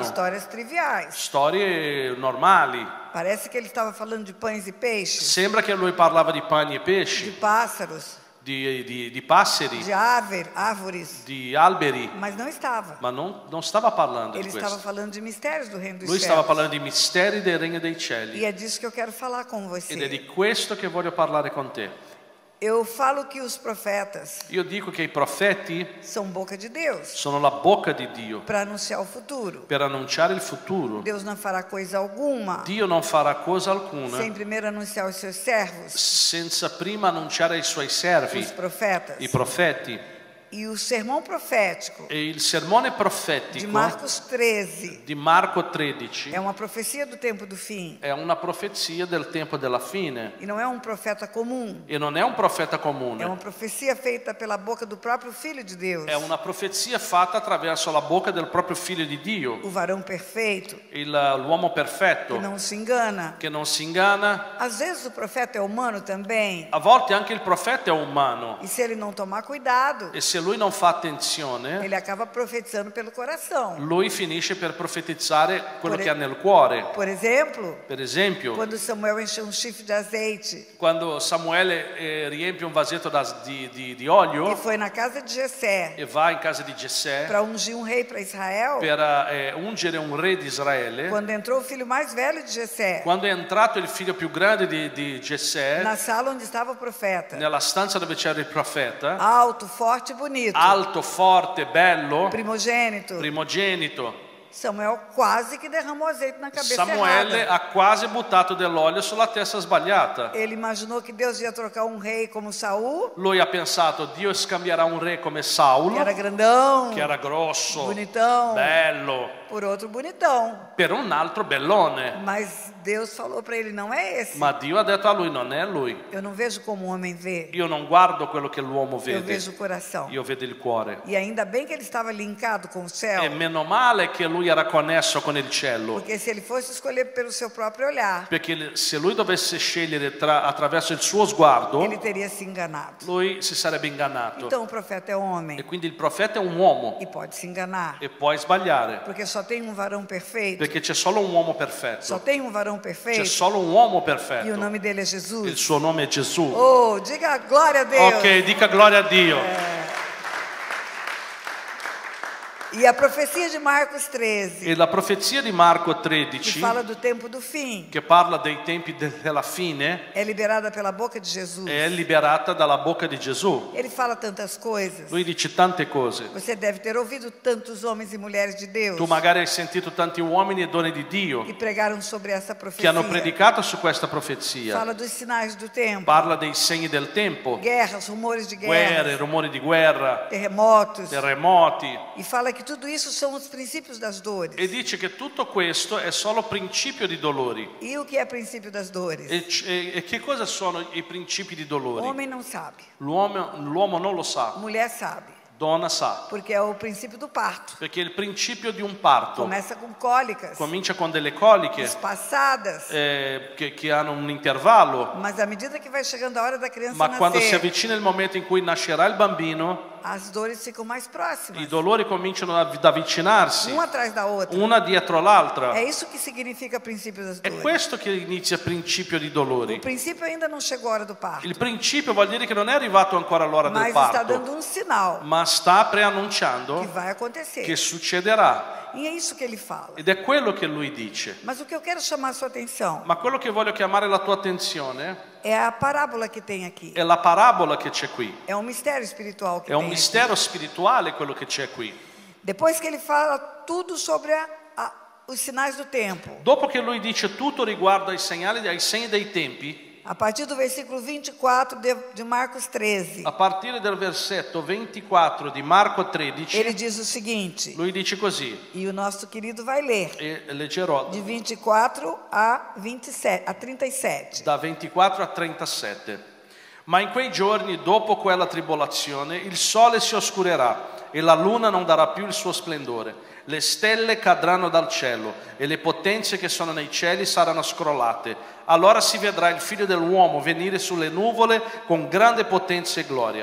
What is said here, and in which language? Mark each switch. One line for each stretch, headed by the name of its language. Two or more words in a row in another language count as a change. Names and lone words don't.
Portuguese: histórias triviais.
Italian: storie normali.
Portuguese: Parece que ele estava falando de pães e peixes,
Italian: Sembra che lui parlava di pani e
Portuguese: de
Italian: pesci,
Portuguese: pássaros,
Italian: di passeri,
Portuguese: de árvores,
Italian: di alberi,
Portuguese: mas não estava.
Italian: ma non stava parlando
Portuguese: Ele
Italian: di
Portuguese: estava
Italian: questo.
Portuguese: falando de mistérios do reino dos
Italian: Lui stava
Portuguese: céus.
Italian: parlando di misteri del regno dei cieli
Portuguese: E é disso que eu quero falar com
Italian: ed è
Portuguese: você.
Italian: di questo che voglio parlare con te.
Portuguese: Eu falo que os profetas
Italian: Io dico che i profeti
Portuguese: são boca de Deus
Italian: sono la bocca di Dio
Portuguese: para anunciar o futuro.
Italian: per annunciare il futuro.
Portuguese: Deus não fará coisa alguma
Italian: Dio non farà cosa alcuna
Portuguese: sem primeiro anunciar aos seus servos,
Italian: senza prima annunciare ai suoi servi,
Portuguese: os profetas.
Italian: i profeti.
Portuguese: E o sermão profético
Italian: E il sermone
Portuguese: de
Italian: profetico
Portuguese: Marcos 13
Italian: di Marco 13
Portuguese: é uma profecia do tempo do fim.
Italian: è una profezia del tempo della fine
Portuguese: E não é um profeta comum.
Italian: e non è un profeta
Portuguese: É
Italian: comune,
Portuguese: uma profecia feita pela boca do próprio Filho de Deus,
Italian: è una profezia fatta attraverso la bocca del proprio figlio di Dio,
Portuguese: o varão perfeito,
Italian: l'uomo
Portuguese: que
Italian: perfetto
Portuguese: não se engana.
Italian: che non si inganna.
Portuguese: Às vezes o profeta é humano também.
Italian: A volte anche il profeta è umano
Portuguese: E se ele não tomar cuidado,
Italian: e se lui non fa attenzione,
Portuguese: ele acaba profetizando pelo coração.
Italian: lui finisce per profetizzare quello
Portuguese: Por-
Italian: che ha nel cuore.
Portuguese: Por exemplo,
Italian: Per esempio,
Portuguese: quando Samuel encheu um chifre de azeite
Italian: quando Samuele riempie un vasetto di
Portuguese: e
Italian: olio
Portuguese: foi na casa de Jessé
Italian: e va in casa di Gessè
Portuguese: para ungir um rei para Israel,
Italian: per ungere un re di Israele,
Portuguese: quando entrou o filho mais velho de Jessé
Italian: quando è entrato il figlio più grande di Gessè
Portuguese: na sala onde estava o profeta,
Italian: nella stanza dove c'era il profeta,
Portuguese: alto, forte e bonito,
Italian: alto, forte, bello,
Portuguese: primogênito,
Italian: primogenito,
Portuguese: Samuel quase que derramou azeite na cabeça
Italian: Samuele
Portuguese: errada.
Italian: ha quasi buttato dell'olio sulla testa sbagliata.
Portuguese: Ele imaginou que Deus ia trocar um rei como Saul,
Italian: Lui ha pensato: Dio scambierà un re come
Portuguese: que Saulo, era grandão,
Italian: che era grosso,
Portuguese: bonitão,
Italian: bello,
Portuguese: por outro bonitão.
Italian: per un altro bellone.
Portuguese: Mas Deus falou para ele: não é esse.
Italian: Ma Dio ha detto a lui: non è lui.
Portuguese: Eu não vejo como o homem vê,
Italian: Io non guardo quello che l'uomo
Portuguese: eu
Italian: vede,
Portuguese: vejo o coração.
Italian: io vedo il cuore.
Portuguese: E ainda bem que ele estava linkado com o céu,
Italian: E meno male che lui era connesso con il cielo,
Portuguese: porque se ele fosse escolher pelo seu próprio olhar,
Italian: perché se lui dovesse scegliere attraverso il suo sguardo,
Portuguese: ele teria se enganado.
Italian: lui si sarebbe ingannato.
Portuguese: Então o profeta é homem
Italian: E quindi il profeta è un uomo
Portuguese: e pode se enganar,
Italian: e puoi sbagliare,
Portuguese: porque só tem um varão perfeito,
Italian: perché c'è solo un uomo
Portuguese: só
Italian: perfetto.
Portuguese: tem um varão
Italian: C'è
Portuguese: perfeito
Italian: solo un uomo
Portuguese: e o
Italian: perfetto.
Portuguese: nome dele é
Italian: Il
Portuguese: Jesus.
Italian: suo nome è Gesù.
Portuguese: Oh, diga glória a Deus.
Italian: Ok, dica gloria a Dio.
Portuguese: E a profecia de Marcos 13,
Italian: E la profezia di Marco
Portuguese: que
Italian: 13,
Portuguese: fala do tempo do fim,
Italian: che parla dei tempi della fine,
Portuguese: é liberada pela boca de Jesus.
Italian: è liberata dalla bocca di Gesù.
Portuguese: Ele fala tantas coisas.
Italian: Lui dice tante cose.
Portuguese: Você deve ter ouvido tantos homens e mulheres de Deus
Italian: Tu magari hai sentito tanti uomini e donne di Dio
Portuguese: que pregaram sobre essa
Italian: che
Portuguese: profecia.
Italian: hanno predicato su questa profezia.
Portuguese: Fala dos sinais do tempo,
Italian: Parla dei segni del tempo,
Portuguese: guerras, rumores de
Italian: guerre,
Portuguese: guerra,
Italian: rumori di guerra,
Portuguese: terremotos.
Italian: terremoti.
Portuguese: E fala que tudo isso são os princípios das dores.
Italian: E dice che tutto questo è solo principio di dolori.
Portuguese: E o que é princípio das dores?
Italian: E che cosa sono i principi di
Portuguese: O
Italian: dolori?
Portuguese: homem não sabe,
Italian: L'uomo non lo sa,
Portuguese: mulher sabe,
Italian: donna sa,
Portuguese: porque é o princípio do parto.
Italian: perché il principio di un parto
Portuguese: Começa com cólicas,
Italian: comincia con delle coliche
Portuguese: espaçadas,
Italian: che hanno un intervallo,
Portuguese: mas à medida que vai chegando a hora da criança
Italian: ma quando si
Portuguese: nascer,
Italian: avvicina il momento in cui nascerà il bambino,
Portuguese: as dores ficam mais próximas,
Italian: i dolori cominciano ad avvicinarsi,
Portuguese: uma atrás da outra.
Italian: una dietro l'altra.
Portuguese: É isso que significa princípio das
Italian: È
Portuguese: dores.
Italian: questo che inizia il principio di
Portuguese: O
Italian: dolori.
Portuguese: princípio ainda não chegou a hora do parto,
Italian: Il principio vuol dire che non è arrivato ancora l'ora del
Portuguese: mas está
Italian: parto,
Portuguese: dando um sinal
Italian: ma sta
Portuguese: que
Italian: preannunciando
Portuguese: vai acontecer.
Italian: che succederà.
Portuguese: E é isso que ele fala.
Italian: Ed è quello che lui dice.
Portuguese: Mas o que eu quero chamar a sua atenção
Italian: Ma quello che voglio chiamare la tua attenzione
Portuguese: é a parábola que tem aqui.
Italian: è la parabola che c'è qui.
Portuguese: É um mistério espiritual que
Italian: È un
Portuguese: tem aqui.
Italian: mistero spirituale quello che c'è qui.
Portuguese: Depois que ele fala tudo sobre os sinais do tempo,
Italian: Dopo che lui dice tutto riguardo ai segni dei tempi,
Portuguese: A partir do versículo 24 de Marcos 13.
Italian: A partire del versetto 24 di Marco 13,
Portuguese: Ele diz o seguinte,
Italian: lui dice così,
Portuguese: e o nosso querido vai ler,
Italian: e leggerò
Portuguese: de 24 a 37.
Italian: da 24 a 37. Ma in quei giorni, dopo quella tribolazione, il sole si oscurerà e la luna non darà più il suo splendore. Le stelle cadranno dal cielo e le potenze che sono nei cieli saranno scrollate. Allora si vedrà il figlio dell'uomo venire sulle nuvole con grande potenza e gloria.